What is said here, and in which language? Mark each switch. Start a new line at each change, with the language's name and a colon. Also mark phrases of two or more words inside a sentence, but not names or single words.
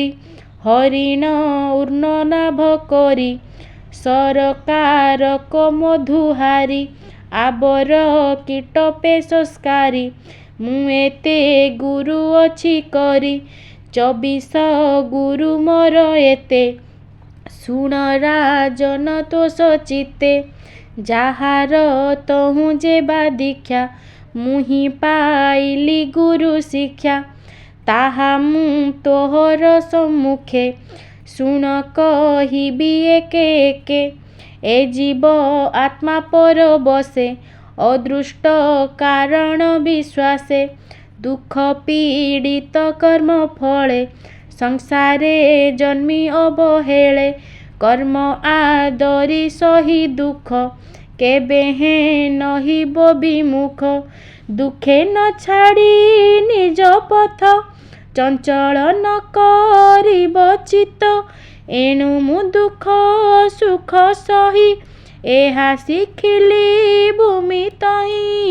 Odia: ହରିଣ ଊର୍ଣ୍ଣ ନାଭ କରୀ ସରକାରକ ମଧୁହାରୀ। ଆବର କୀଟ ପେଶସ୍କାରୀ ମୁଏତେ ଗୁରୁ ଅଛି କରି। 24 ଗୁରୁ ମୋର ଏତେ ଶୁଣ ରାଜନ ତୋଷ ଚିତ୍ତେ। ଯାହାର ତହୁଁ ଯେବା ଦୀକ୍ଷା ମୁହିଁ ପାଇଲି ଗୁରୁ ଶିକ୍ଷା। ତାହା ମୁଁ ତୋହର ସମ୍ମୁଖେ ଶୁଣ କହିବି ଏକେ ଏକେ। ଏ ଜୀବ ଆତ୍ମା ପର ବଶେ ଅଦୃଷ୍ଟ କାରଣ ବିଶ୍ୱାସେ। ଦୁଃଖ ପୀଡ଼ିତ କର୍ମ ଫଳେ ସଂସାରେ ଜନ୍ମି ଅବହେଳେ। କର୍ମ ଆଦରି ସହି ଦୁଃଖ କେବେ ହେ ନହିବ ବିମୁଖ। ଦୁଃଖେ ନ ଛାଡ଼ି ନିଜ ପଥ ଚଞ୍ଚଳ ନ କରିବ ଚିତ୍ତ। ଏଣୁ ମୁଁ ଦୁଃଖ ସୁଖ ସହି ଏହା ଶିଖିଲି ଭୂମି ତହିଁ।